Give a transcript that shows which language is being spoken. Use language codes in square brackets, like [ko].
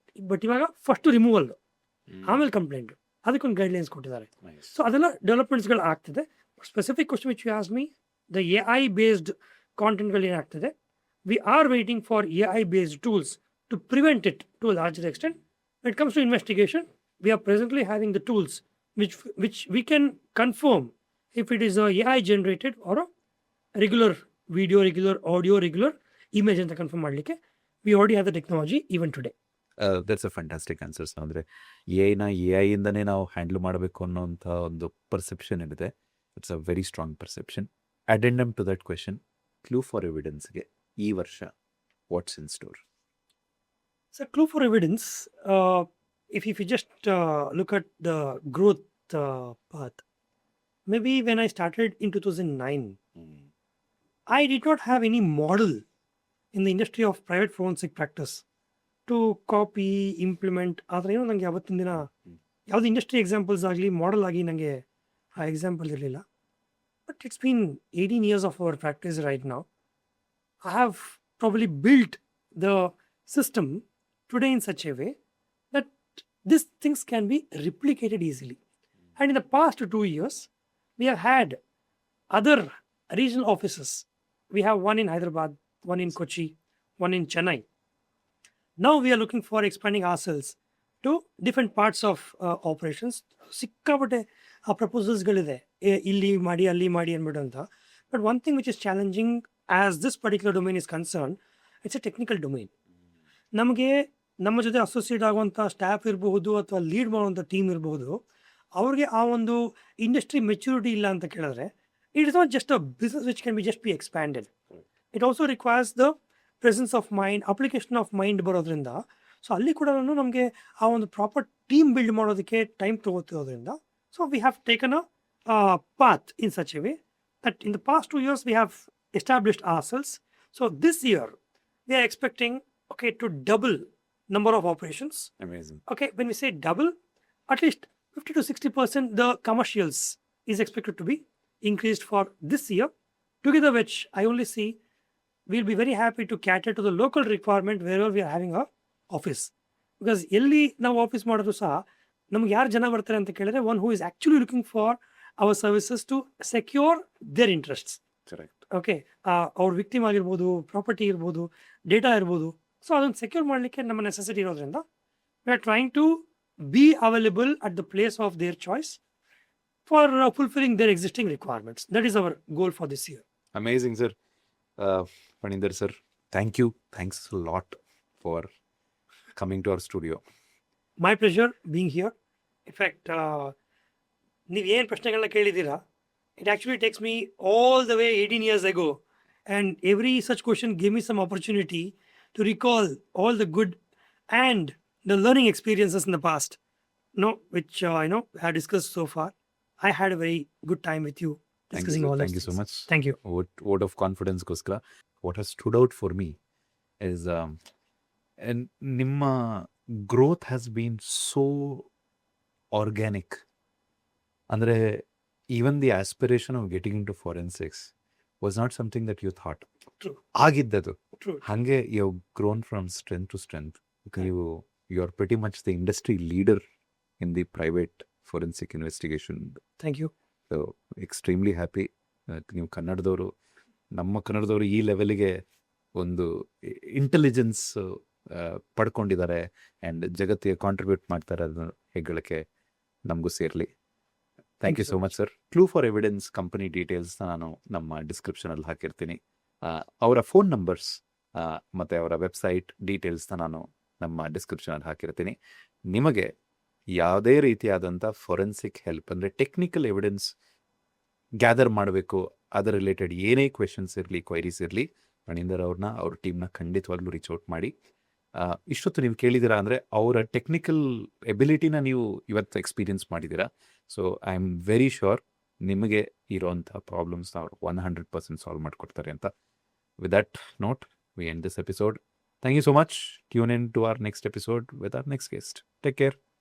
[kn] But ಇವಾಗ first removal ಆಮೇಲೆ complaint, ಅದಕ್ಕೊಂದು ಗೈಡ್ಲೈನ್ಸ್ ಕೊಟ್ಟಿದ್ದಾರೆ. [en] so [kn] ಅದೆಲ್ಲ ಡೆವಲಪ್ಮೆಂಟ್ಸ್ಗಳು ಆಗ್ತಿದೆ. [en] specific question which you ask me, the AI based ಕಾಂಟೆಂಟ್ಗಳು [kn] ಏನಾಗ್ತಿದೆ, [en] We are waiting for AI based tools to prevent it to a larger extent. When it comes to investigation, we are presently having the tools which we can confirm if it is a AI generated or a regular video, regular audio, regular image [kn] ಅಂತ confirm ಮಾಡಲಿಕ್ಕೆ [en] we already have the technology even today. That's a fantastic answers. [kn] ಅಂದರೆ AI ಇಂದನೇ ನಾವು handle ಮಾಡಬೇಕು ಅನ್ನೋಂಥ ಒಂದು perception ಏನಿದೆ, [en] It's a very strong perception. Addendum to that question, clue for ಎವಿಡೆನ್ಸ್ಗೆ [kn] ಈ ವರ್ಷ [en] What's in store? So clue for evidence, if you just look at the growth path, maybe when I started in 2009, I did not have any model in the industry of private forensic practice to copy, implement. [kn] ಆದರೆ ಏನೋ ನನಗೆ ಅವತ್ತಿನ ದಿನ ಯಾವುದೇ industry examples ಆಗಲಿ model ಆಗಿ ನನಗೆ ಆ ಎಕ್ಸಾಂಪಲ್ ಇರಲಿಲ್ಲ. [en] But it's been 18 years of our practice right now. I have probably built the system today in such a way that these things can be replicated easily. And in the past 2 years, we have had other regional offices. We have one in Hyderabad, one in Kochi, one in Chennai. Now we are looking for expanding ourselves to different parts of operations. [kn] ಸಿಕ್ಕಾಪಟ್ಟೆ ಆ ಪ್ರಪೋಸಲ್ಸ್ಗಳಿದೆ, ಇಲ್ಲಿ ಮಾಡಿ ಅಲ್ಲಿ ಮಾಡಿ ಅಂದ್ಬಿಟ್ಟು ಅಂತ. [en] But one thing which is challenging as this particular domain is concern, it's a technical domain. [kn] ನಮಗೆ ನಮ್ಮ ಜೊತೆ ಅಸೋಸಿಯೇಟ್ ಆಗುವಂಥ ಸ್ಟಾಫ್ ಇರಬಹುದು ಅಥವಾ ಲೀಡ್ ಮಾಡುವಂಥ ಟೀಮ್ ಇರಬಹುದು, ಅವ್ರಿಗೆ ಆ ಒಂದು ಇಂಡಸ್ಟ್ರಿ ಮೆಚ್ಯೂರಿಟಿ ಇಲ್ಲ ಅಂತ ಕೇಳಿದ್ರೆ [en] It is not just a business which can be just be expanded. It also requires the presence of mind, application of mind [kn] ಬರೋದ್ರಿಂದ. [en] so [kn] ಅಲ್ಲಿ ಕೂಡ ನಮಗೆ ಆ ಒಂದು ಪ್ರಾಪರ್ ಟೀಮ್ ಬಿಲ್ಡ್ ಮಾಡೋದಕ್ಕೆ time ತೊಗೋತಿರೋದ್ರಿಂದ, [en] So we have taken a path in such a way that in the past 2 years we have established ourselves. So this year we are expecting to double number of operations. Amazing. Okay, when we say double, at least 50 to 60% the commercials is expected to be increased for this year, together which I only see we'll be very happy to cater to the local requirement wherever we are having our office. Because [kn] ಎಲ್ಲಿ ನಾವು office ಮಾಡಿದ್ರು ಸಹ ನಮ್ಗೆ ಯಾರು ಜನ ಬರ್ತಾರೆ ಅಂತ ಕೇಳಿದ್ರೆ [en] One who is actually looking for our services to secure their interests. Correct. [kn] Okay, ಅವ್ರ ವಿಕ್ಟಿಮ್ ಆಗಿರ್ಬೋದು, ಪ್ರಾಪರ್ಟಿ ಇರ್ಬೋದು, ಡೇಟಾ ಇರ್ಬೋದು. [en] so [kn] ಅದನ್ನು ಸೆಕ್ಯೂರ್ ಮಾಡಲಿಕ್ಕೆ ನಮ್ಮ ನೆಸೆಸಿಟಿ ಇರೋದ್ರಿಂದ [en] We are trying to be available at the place of their choice for fulfilling their existing requirements. That is our goal for this year. Amazing, sir. Panindar sir, thank you. Thanks a lot for coming to our studio. My pleasure being here. In fact [kn] ನೀವು ಏನು ಪ್ರಶ್ನೆಗಳನ್ನ ಕೇಳಿದ್ದೀರಾ, [en] It actually takes me all the way 18 years ago, and every such question give me some opportunity to recall all the good and the learning experiences in the past, which I have discussed so far. I had a very good time with you discussing all that. Thank you so much. Thank you. Word of confidence goskara. What has stood out for me is and Nimma growth has been so organic. Andre, even the aspiration of getting into forensics was not something that you thought. True. [kn] Agiddadu. [en] True. Hange you've grown from strength to strength. You are pretty much the industry leader in the private forensic investigation. Thank you. So extremely happy. [kn] ನೀವು ಕನ್ನಡದವರು, ನಮ್ಮ ಕನ್ನಡದವರು ಈ ಲೆವೆಲ್ಗೆ ಒಂದು intelligence ಪಡ್ಕೊಂಡಿದ್ದಾರೆ and ಜಗತ್ತಿಗೆ contribute ಮಾಡ್ತಾರೆ, ಅದನ್ನು ಹೆಗ್ಗಳಿಕೆ ನಮಗೂ ಸೇರಲಿ. [en] Thank you so much sir. [kn] Clue for evidence company ಡೀಟೇಲ್ಸ್ನ ನಾನು ನಮ್ಮ ಡಿಸ್ಕ್ರಿಪ್ಷನಲ್ಲಿ ಹಾಕಿರ್ತೀನಿ. ಅವರ ಫೋನ್ ನಂಬರ್ಸ್ ಮತ್ತು ಅವರ ವೆಬ್ಸೈಟ್ ಡೀಟೇಲ್ಸ್ನ ನಾನು ನಮ್ಮ ಡಿಸ್ಕ್ರಿಪ್ಷನಲ್ಲಿ ಹಾಕಿರ್ತೀನಿ. ನಿಮಗೆ ಯಾವುದೇ ರೀತಿಯಾದಂಥ ಫೊರೆನ್ಸಿಕ್ ಹೆಲ್ಪ್ ಅಂದರೆ ಟೆಕ್ನಿಕಲ್ ಎವಿಡೆನ್ಸ್ ಗ್ಯಾದರ್ ಮಾಡಬೇಕು, ಅದರ ರಿಲೇಟೆಡ್ ಏನೇ ಕ್ವೆಶನ್ಸ್ ಇರಲಿ, ಕ್ವೈರೀಸ್ ಇರಲಿ, ಮಣಿಂದರ್ ಅವ್ರನ್ನ, ಅವ್ರ ಟೀಮ್ನ ಖಂಡಿತವಾಗ್ಲೂ ರೀಚ್ ಔಟ್ ಮಾಡಿ. ಇಷ್ಟೊತ್ತು ನೀವು ಕೇಳಿದ್ದೀರಾ ಅಂದರೆ ಅವರ ಟೆಕ್ನಿಕಲ್ ಎಬಿಲಿಟಿನ ನೀವು ಇವತ್ತು ಎಕ್ಸ್ಪೀರಿಯನ್ಸ್ ಮಾಡಿದ್ದೀರಾ. So [en] I am very sure [kn] ನಿಮಗೆ ಇರೋವಂಥ ಪ್ರಾಬ್ಲಮ್ಸ್ನ ಅವರು 100% ಸಾಲ್ವ್ ಮಾಡಿಕೊಡ್ತಾರೆ ಅಂತ. [en] With that note we end this episode. Thank you so much. Tune in to our next episode with our next guest. Take care.